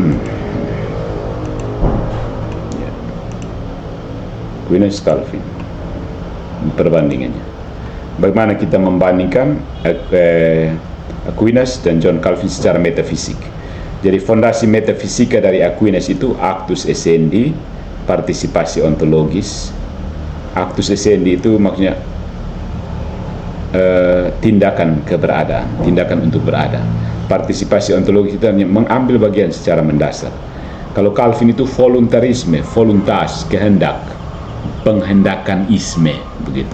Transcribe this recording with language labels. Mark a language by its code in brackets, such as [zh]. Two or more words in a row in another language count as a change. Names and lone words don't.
[id] Aquinas Calvin. Perbandingannya. Bagaimana kita membandingkan Aquinas dan John Calvin secara metafisik. Jadi fondasi metafisika dari Aquinas itu [la] actus essendi, [id] partisipasi ontologis. [la] Actus essendi [id] itu maksudnya tindakan keberadaan, tindakan untuk berada. Partisipasi ontologis itu hanya mengambil bagian secara mendasar. Kalau Calvin itu voluntarisme, voluntas, kehendak, penghendakan isme, begitu.